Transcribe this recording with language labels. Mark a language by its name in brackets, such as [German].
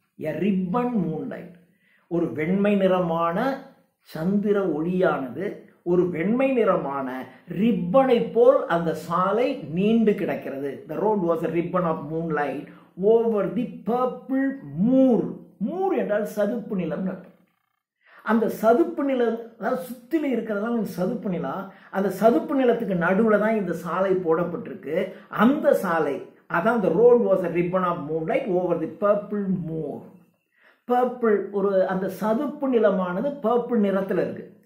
[English] A ribbon moonlight. [Tamil] ஒரு வெண்மை நிறமான சந்திர ஒளியானது ஒரு வெண்மை நிறமான ரிப்பனை போல் அந்த சாலை நீண்டு கிடக்கிறது. [English] The road was a ribbon of moonlight over the purple moor. [Tamil] Moore என்றால் சதுப்பு நிலம். அந்த சதுப்பு நிலம், அதாவது சுற்றில இருக்கிறதா சதுப்பு நிலம். அந்த சதுப்பு நிலத்துக்கு நடுவில் தான் இந்த சாலை போடப்பட்டிருக்கு. அந்த சாலை அதான் [English] the road was a ribbon of moonlight over the purple moor. [Tamil] Purple, ஒரு அந்த சதுப்பு நிலமானது பர்பிள் நிறத்தில் இருக்கு.